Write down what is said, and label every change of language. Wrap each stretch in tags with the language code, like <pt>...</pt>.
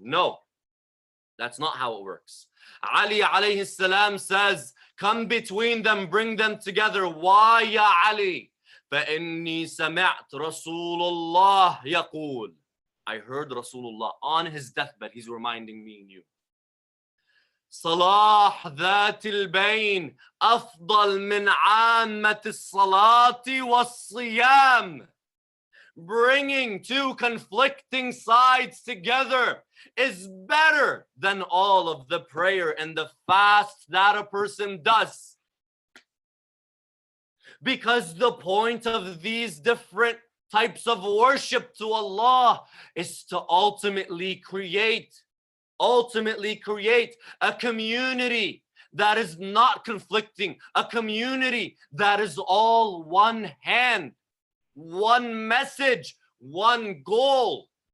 <en>No, that's not how it works. Ali alayhi salam says, come between them, bring them together. Why, ya Ali?</en> <ar>فَإِنِّي سَمِعْتُ رَسُولُ اللَّهِ يَقُولُ.</ar> <en>I heard Rasulullah on his deathbed. He's reminding me and you.</en> <ar>صلاح ذات البين أفضل من عامة الصلاة والصيام.</ar> <en>Bringing two conflicting sides together is better than all of the prayer and the fast that a person does. Because the point of these different types of worship to Allah is to ultimately create a community that is not conflicting, a community that is all one hand, one message, one goal.</en>